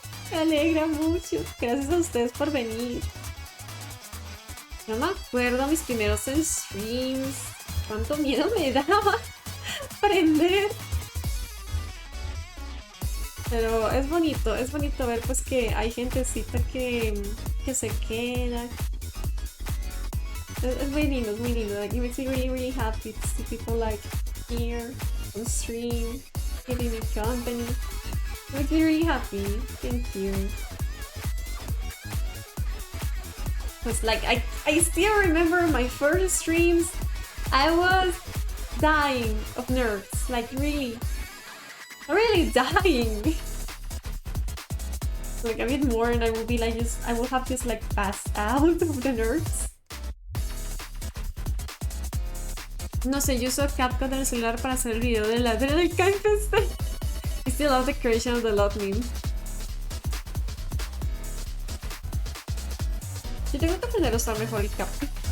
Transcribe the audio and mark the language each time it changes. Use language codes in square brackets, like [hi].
[es] Me alegra mucho. Gracias a ustedes por venir. No me acuerdo mis primeros streams. Cuánto miedo me daba aprender. Pero es bonito ver pues que hay gentecita que se queda. Es muy lindo, [en] Like, it makes me really, really happy to see people like here on stream, giving me company. It makes me really happy. Thank you. Cause like I still remember my first streams. I was dying of nerves, like really dying. Like a bit more, and I will be like I will have just like passed out of the nerves. [es] No sé, yo uso CapCut en el celular para hacer el video de la del Kaifest. [en] I still love the creation of the love meme. [es] Yo tengo que aprender a usar mejor el CapCut.